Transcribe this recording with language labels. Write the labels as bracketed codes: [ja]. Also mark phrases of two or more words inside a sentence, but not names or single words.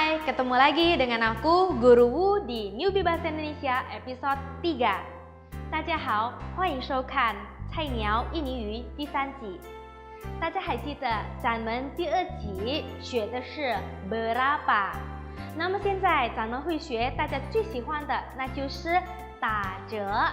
[id] ketemu lagi dengan aku, Guru Wu di Newbie Bahasa Indonesia episode 3。 [zh] 大家好，欢迎收看菜鸟印尼语第3集。大家还记得咱们第2集学的是 berapa， 那么现在咱们会学大家最喜欢的，那就是打折。